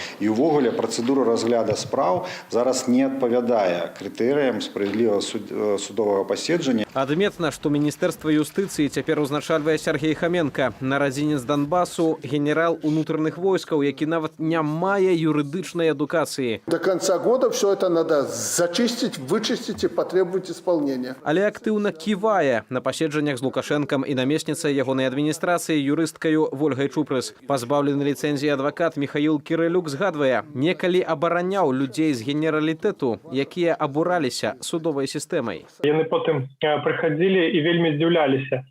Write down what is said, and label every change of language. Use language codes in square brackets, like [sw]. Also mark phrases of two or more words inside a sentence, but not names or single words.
[be] І ўвогуле працэдура разгляду спраў зараз не адпавядае крытэрыям справядлівага судовага паседжання. Адметна, што Міністэрства юстыцыі цяпер узначальвае Сергей Хаменка, нарадзінец Донбасу, генерал унутраных войскаў, які нават не мае юрыдычнай адукацыі. [ru] До конца года все это надо зачистить, вычистить и потребовать исполнения. [be] Але актыўна ківае на паседжаннях з Лукашэнкам і намесніцай ягонай адміністрацыі юрысткаю Ольгай Чупрыс. Пазбаўлены ліцэнзіі адвакат Михаил Кірылюк згадвае, некалі абараняў людзей з генералітэту, якія абураліся судовай сістэмай. Яны потым прыходили и вельмі здзіўляліся.